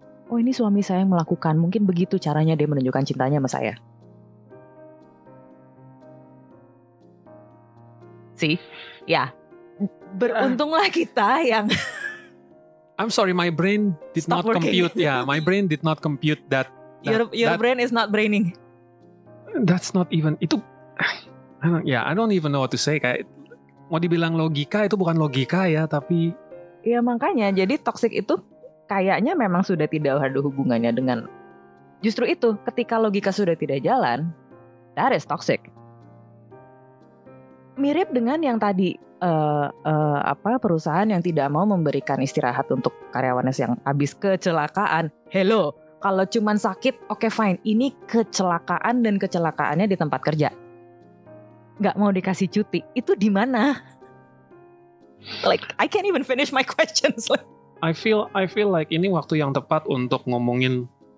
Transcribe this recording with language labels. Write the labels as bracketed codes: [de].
[id] Oh, ini suami saya yang melakukan, mungkin begitu caranya dia menunjukkan cintanya sama saya. See? Ya. Beruntunglah kita yang [en] I'm sorry, my brain did not compute. Yeah, my brain did not compute that. Your brain is not braining. That's not even itu. I don't even know what to say. [id] Kayak mau dibilang logika itu bukan logika ya, tapi. Ya makanya, jadi toxic itu kayaknya memang sudah tidak ada hubungannya dengan. Justru itu, ketika logika sudah tidak jalan, [en] that is toxic. [id] Mirip dengan yang tadi. Perusahaan yang tidak mau memberikan istirahat untuk karyawannya yang habis kecelakaan. Hello, kalau cuman sakit, oke fine. Ini kecelakaan dan kecelakaannya di tempat kerja. Nggak mau dikasih cuti. Itu di mana? [en] Like I can't even finish my questions. I feel like [id] ini waktu yang tepat untuk ngomongin.